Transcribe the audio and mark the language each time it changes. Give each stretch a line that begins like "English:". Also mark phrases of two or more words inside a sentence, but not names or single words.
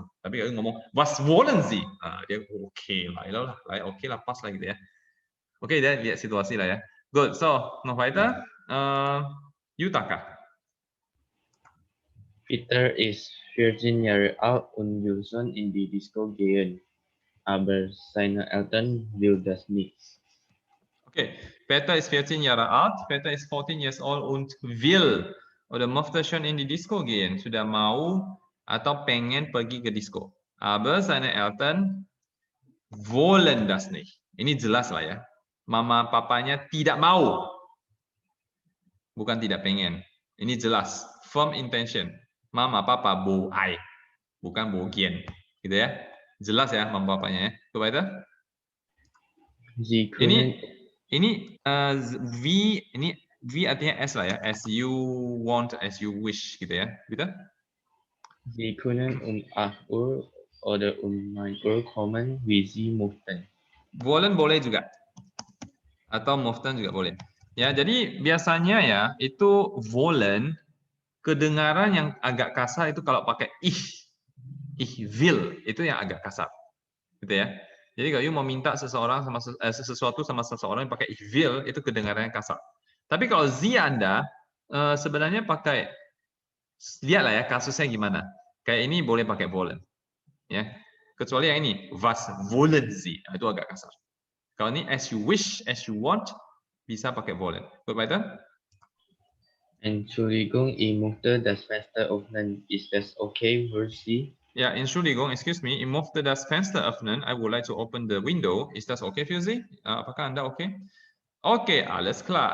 Indonesian: Tapi kalau ngomong
German: was wollen Sie,
Indonesian: nah, dia oke lah, pas lah gitu ya. Oke, dia lihat situasi lah ya. Good,
German: so noch weiter. Yutaka. Peter ist 14 Jahre alt und will schon in die Disco gehen. Aber seine Eltern will das nicht. Okay, Peter ist 14 Jahre alt, Peter ist 14
English: years old
German: und will oder möchte schon in die Disco gehen,
Indonesian: sudah mau atau pengen pergi ke disco.
German: Aber seine Eltern wollen das nicht.
Indonesian: Ini jelas lah ya. Mama papanya tidak mau. Bukan tidak pengen. Ini jelas,
English: firm intention.
Indonesian: Mama papa
Min Nan Chinese: bo ai,
Indonesian: bukan
Min Nan Chinese: bo gian.
Indonesian: Gitu ya. Jelas ya mama papanya ya. Coba itu.
German: Sie können,
Indonesian: Ini V, ini V artinya S lah ya.
English: As you want, as you wish gitu ya. Gitu.
German: Sie können 8 Uhr oder 9 Uhr kommen, wie Sie möchten.
Indonesian: Wollen boleh juga. Atau möchten juga boleh. Ya, jadi biasanya ya itu wollen kedengaran yang agak kasar itu kalau pakai
German: ich will
Indonesian: itu yang agak kasar. Gitu ya. Jadi kalau you mau minta seseorang sama sesuatu sama seseorang yang pakai
German: ich will
Indonesian: itu kedengarannya kasar. Tapi kalau Sie Anda sebenarnya pakai lihatlah ya kasusnya gimana. Kayak ini boleh pakai wollen. Ya. Kecuali yang ini
German: was wollen Sie
Indonesian: itu agak kasar. Kalau ini
English: as you wish, as you want
Indonesian: bisa pakai wollen.
German: Gut weiter? Entschuldigung, ich möchte das Fenster öffnen. Ist das okay für Sie? Ja, Entschuldigung,
English: excuse me,
German: ich möchte das Fenster öffnen.
English: I would like to open the window.
German: Ist das okay für Sie?
Indonesian: Apakah Anda okay? Okay,
German: alles klar.